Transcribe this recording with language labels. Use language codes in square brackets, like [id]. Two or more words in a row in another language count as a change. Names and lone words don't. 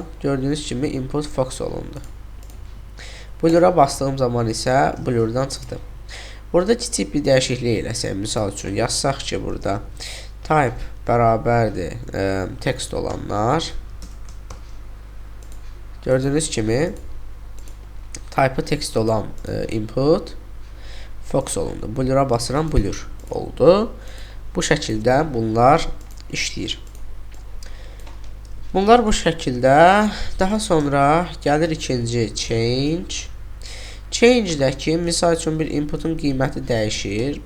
[az] Gördüyünüz kimi input focus olundu. Blura bastığım zaman isə blurdan çıxdı. Burada kiçik bir dəyişiklik eləsək, misal üçün yazsaq ki, burada type bərabərdir text olanlar. Gördüyünüz kimi [en] type text [az] olan input focus olundu. Blura basıram, blur oldu. Bu şəkildə bunlar işləyir. Bunlar bu şəkildə. Daha sonra gəlir ikinci change. Change-dəki misal üçün bir inputun qiyməti dəyişir.